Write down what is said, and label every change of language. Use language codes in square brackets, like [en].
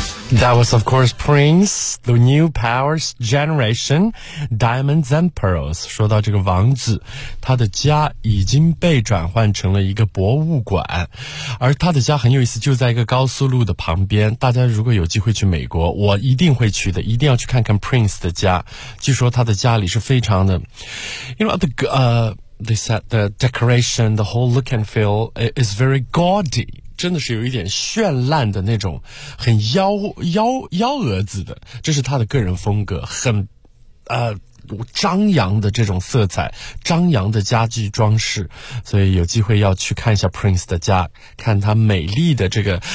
[en] That was, of course, Prince, The New Powers Generation, Diamonds and Pearls. [zh] 说到这个王子，他的家已经被转换成了一个博物馆，而他的家很有意思，就在一个高速路的旁边。大家如果有机会去美国，我一定会去的，一定要去看看 Prince 的家。据说他的家里是非常的 [en] ，you know they said the decoration, the whole look and feel is very gaudy. [zh] 真的是有一点绚烂的那种，很幺蛾子的，这是他的个人风格，很张扬的这种色彩，张扬的家具装饰。所以有机会要去看一下 Prince 的家，看他美丽的这个。